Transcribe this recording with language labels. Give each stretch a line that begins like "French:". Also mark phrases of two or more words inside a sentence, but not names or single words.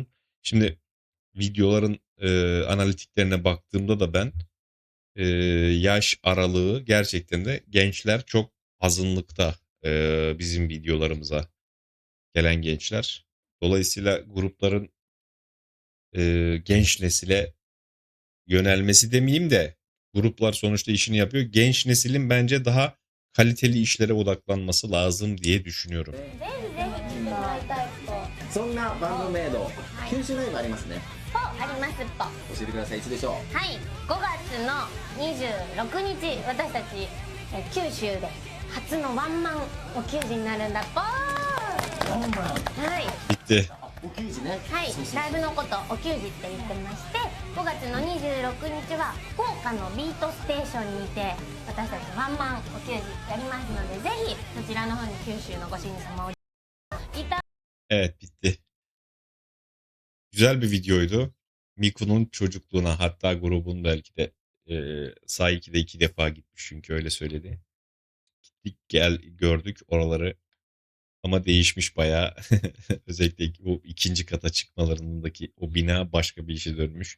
Turkish: Şimdi videoların analitiklerine baktığımda da ben yaş aralığı gerçekten de gençler çok azınlıkta bizim videolarımıza gelen gençler. Dolayısıyla grupların genç nesile yönelmesi demeyeyim de gruplar sonuçta işini yapıyor. Genç neslin bence daha kaliteli işlere odaklanması lazım diye düşünüyorum.
Japanese: ぜひぜひ聞いてもらいたいとそんなバンドメイド九州ライブありますねありますと教えてくださいいつでしょうはい5月の26日私たち九州で初のワンマンお給仕になるんだぽーはい
Turkish: Bitti.
Japanese: お給仕ねはいライブのことお給仕って言ってまして 5月の26日は福岡のビートステーションにて私たちワンマンお給仕やりますので、ぜひそちらの方に九州のご主人様をいた
Turkish: Evet, bitti. Güzel bir videoydu. Miku'nun çocukluğuna, hatta grubun belki de Saiki'de 2 defa gitmiş çünkü öyle söyledi. Gittik gördük oraları ama değişmiş bayağı. Özellikle o ikinci kata çıkmalarındaki o bina başka bir işe dönmüş.